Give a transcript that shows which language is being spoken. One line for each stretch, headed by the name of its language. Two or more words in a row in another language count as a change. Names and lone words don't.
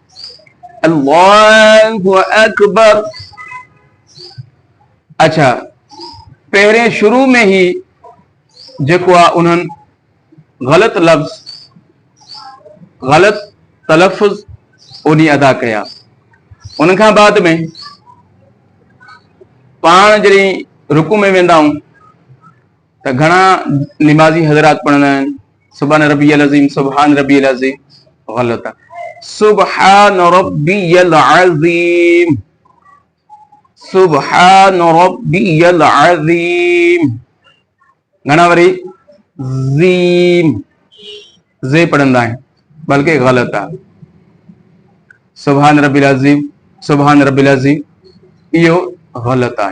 Arabic: الله أكبر,
Sindhi: अच्छा पहिरें शुरू में ही जेको आहे उन्हनि ग़लत लफ़्ज़, ग़लत तलफ़ुज़ उन्ही अदा कया। उन खां बाद में पाण जॾहिं रुकू में वेंदा आहियूं त घणा निमाज़ी हज़रात पढ़ंदा आहिनि
Arabic: سبحان ربي العظيم, سبحان ربي العظيم,
Sindhi: ग़लत आहे।
Arabic: سبحان ربی العظیم، سبحان ربی العظیم.
Sindhi: گھنا وری زیم زے پڑھندا ہے بلکہ غلط ہے.
Arabic: سبحان ربی العظیم، سبحان ربی العظیم
Urdu: یہ غلط ہے.